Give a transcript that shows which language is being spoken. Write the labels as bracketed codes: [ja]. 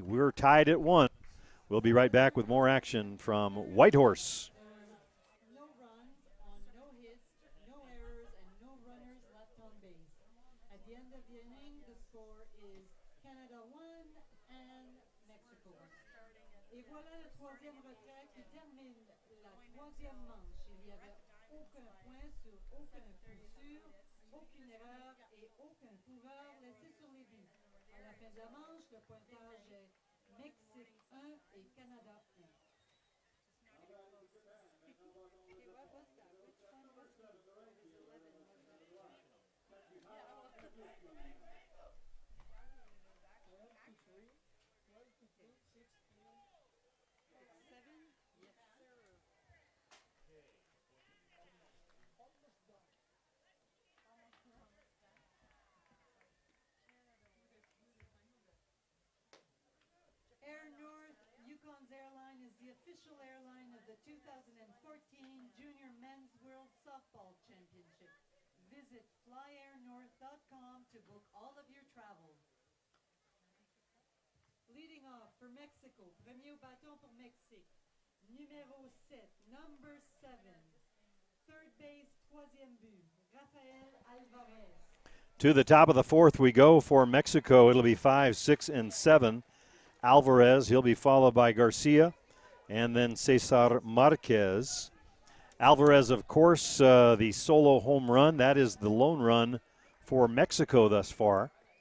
[en] We're tied at 1. We'll be right back with more action from Whitehorse. No runs on no hits, no errors, and no runners left on base. At the end of the inning, the score is Canada 1 and Mexico 1. [fr] Et voilà le troisième retrait qui termine la troisième manche. Il n'y avait aucun point sur aucun coup sûr, aucune erreur et aucun coureur laissé sur les buts. fin de manche, le pointage est Mexique 1 et Canada 1. [en] Air North Yukon's airline is the official airline of the 2014 Junior Men's World Softball Championship. Visit flyairnorth.com to book all of your travel. Leading off for Mexico, [fr] premier au bâton pour Mexique, numéro 7, [en] number 7, third base, [fr] troisième but, Rafael Alvarez. [en] To the top of the fourth we go for Mexico. It'll be 5, 6, and 7. Alvarez, he'll be followed by Garcia, and then Cesar Marquez. Alvarez, of course, the solo home run. That is the lone run for Mexico thus far.